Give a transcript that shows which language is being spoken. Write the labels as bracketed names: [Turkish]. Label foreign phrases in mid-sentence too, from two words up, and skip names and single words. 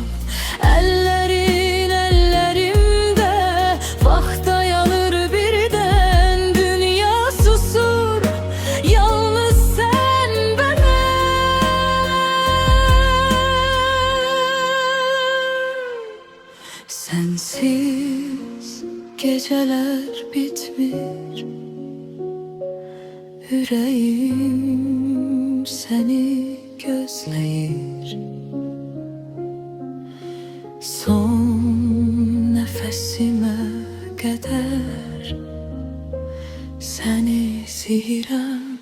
[Azerbaijani] Əllərin əllərimdə, vaxt dayanır birdən, dünya susur, yalnız sən və mən. [Turkish] Sensiz geceler bitmir, yüreğim seni gözleyir. Son nefesime kadar seni istəyirəm.